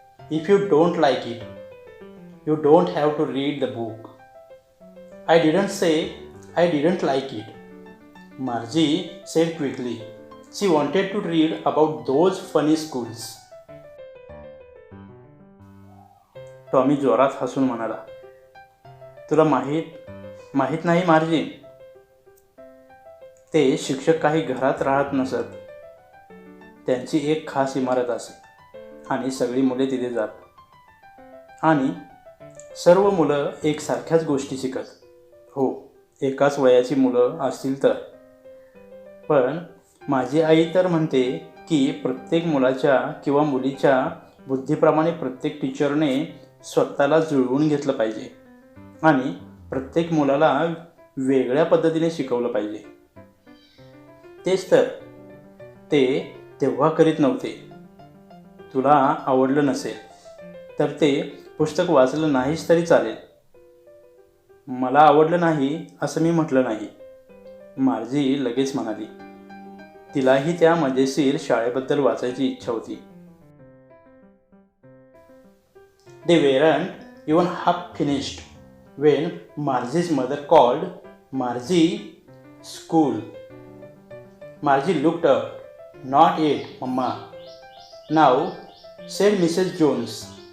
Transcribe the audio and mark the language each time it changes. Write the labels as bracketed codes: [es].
[en] If you don't like it, you don't have to read the book. I didn't say I didn't like it, Margie said quickly. She wanted to read about those funny schools. [mr] Tommy जोरात हसून म्हणाला, तुला माहीत नाही मार्जी, ते शिक्षक काही घरात राहत नसत. त्यांची एक खास इमारत असे आणि सगळी मुले तिथे जात आणि सर्व मुलं एकसारख्याच गोष्टी शिकत. हो, एकाच वयाची मुलं असतील तर. पण माझी आई तर म्हणते की प्रत्येक मुलाच्या किंवा मुलीच्या बुद्धीप्रमाणे प्रत्येक टीचरने स्वतःला जुळवून घेतलं पाहिजे आणि प्रत्येक मुलाला वेगळ्या पद्धतीने शिकवलं पाहिजे. तेच तर ते तेव्हा करीत नव्हते. तुला आवडलं नसेल तर ते पुस्तक वाचलं नाहीच तरी चालेल. मला आवडलं नाही असं मी म्हटलं नाही, मार्जी लगेच म्हणाली. तिलाही त्या मजेशीर शाळेबद्दल वाचायची इच्छा होती. [en] They weren't even half finished when Margie's mother called, Margie, school. Margie looked up. Not yet, Mama. Now, said Mrs. Jones.